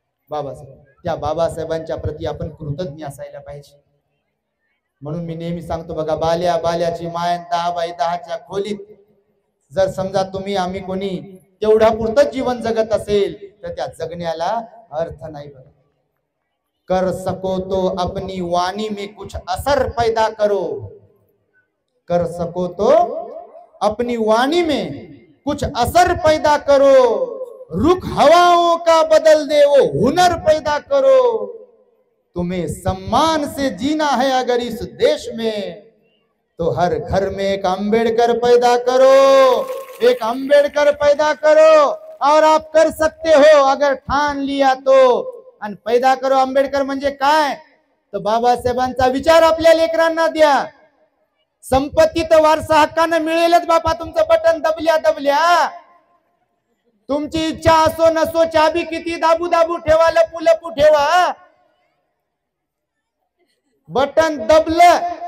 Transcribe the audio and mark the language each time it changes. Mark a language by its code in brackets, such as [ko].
[mr] बाबासाहेब, त्या बाबासाहेबांच्या प्रती आपण कृतज्ञ असायला पाहिजे. म्हणून मी नेहमी सांगतो बघा, बाल्याची माय 10x10च्या खोलीत जर समजा तुम्ही आम्ही कोणी तेवढा पुरतच जीवन जगत असेल, तर त्या जगण्याला अर्थ नाही. बघा, [hi] कर सको तो अपनी वाणी में कुछ असर पैदा करो, कर सको तो अपनी वाणी में कुछ असर पैदा करो, रुख हवाओं का बदल दे वो हुनर पैदा करो, तुम्हें सम्मान से जीना है अगर इस देश में, तो हर घर में एक अंबेडकर पैदा करो, एक अंबेडकर पैदा करो, और आप कर सकते हो अगर ठान लिया तो. [mr] आणि [hi] पैदा करो आंबेडकर [mr] म्हणजे काय? तर बाबासाहेबांचा विचार आपल्या लेकरांना द्या. संपत्ती तर वारसा हक्कानं मिळेलच बापा, तुमचं बटन दबल्या. तुमची इच्छा असो नसो, चाबी किती दाबू ठेवा, लपू ठेवा, बटन दबलं.